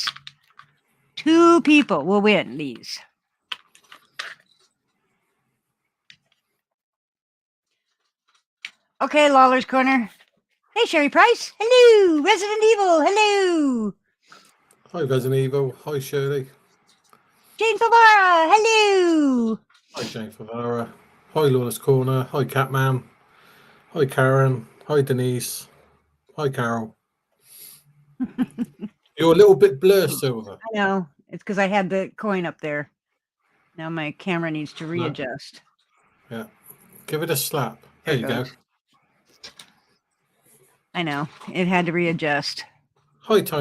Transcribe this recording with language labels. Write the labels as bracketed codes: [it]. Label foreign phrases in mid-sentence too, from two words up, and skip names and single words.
[en] 2 people will win these. Okay, Lawler's Corner. Hey, Sherry Price. Hello. Resident Evil. Hello. Hi, Resident Evil. Hi, Shirley. Jane Favara. Hello. Hi, Jane Favara. Hi, Lawler's Corner. Hi, Catman. Hi, Karen. Hi, Denise. Hi, Carol. You're a little bit blurred, Silver. I know. It's because I had the coin up there. Now my camera needs to readjust. Yeah. Give it a slap. There you go. I know. It had to readjust.